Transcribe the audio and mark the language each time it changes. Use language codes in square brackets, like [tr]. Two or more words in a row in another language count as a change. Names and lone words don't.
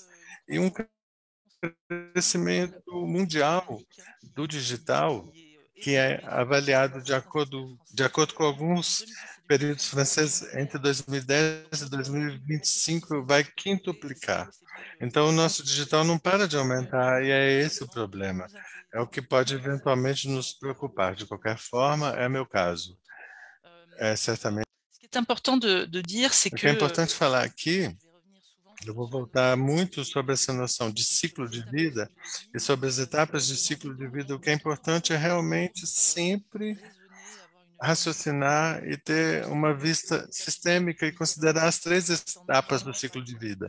[pt] E um crescimento mundial do digital que é avaliado de acordo com alguns períodos franceses, entre 2010 e 2025 vai quintuplicar. Então, o nosso digital não para de aumentar e é esse o problema. É o que pode eventualmente nos preocupar. De qualquer forma, é meu caso. É certamente. [fr] Ce qui est important de dire, c'est [pt] O que que é importante falar aqui, eu vou voltar muito sobre essa noção de ciclo de vida e sobre as etapas de ciclo de vida. O que é importante é realmente sempre raciocinar e ter uma vista sistêmica e considerar as três etapas do ciclo de vida.